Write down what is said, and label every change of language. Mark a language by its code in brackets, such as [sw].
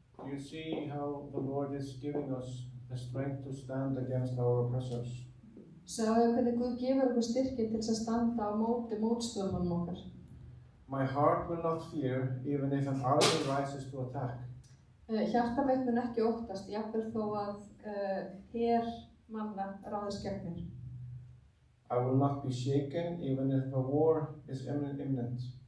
[en] You see how the Lord is giving us the strength to stand against our oppressors. [is] Sjáðu hvernig Guð gefur okkur styrkinn til að standa á móti mótstörmunum okkar. [en] My heart will not fear, even if an army rises to attack. [is] Hjarta mitt mun ekki óttast, jafnvel þó að her manna ráðist gegn mér. [en] I will not be shaken, even if a war is imminent.